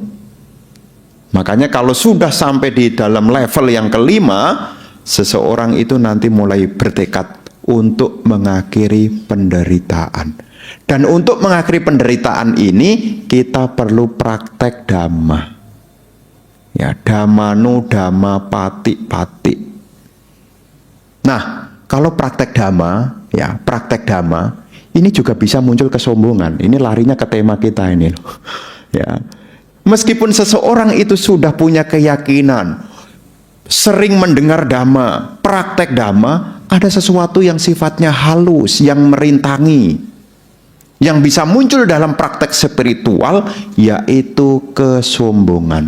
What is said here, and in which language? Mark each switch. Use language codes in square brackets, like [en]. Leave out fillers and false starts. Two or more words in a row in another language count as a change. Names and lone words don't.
[id] Makanya kalau sudah sampai di dalam level yang kelima, seseorang itu nanti mulai bertekad untuk mengakhiri penderitaan. Dan untuk mengakhiri penderitaan ini, kita perlu praktek dhamma. Ya, [pi] dhammanu dhamma pati. [id] Nah, kalau praktek dhamma, ya, praktek dhamma, ini juga bisa muncul kesombongan. Ini larinya ke tema kita ini loh. Ya. Meskipun seseorang itu sudah punya keyakinan, sering mendengar dhamma, praktek dhamma, ada sesuatu yang sifatnya halus, yang merintangi, yang bisa muncul dalam praktek spiritual, yaitu kesombongan.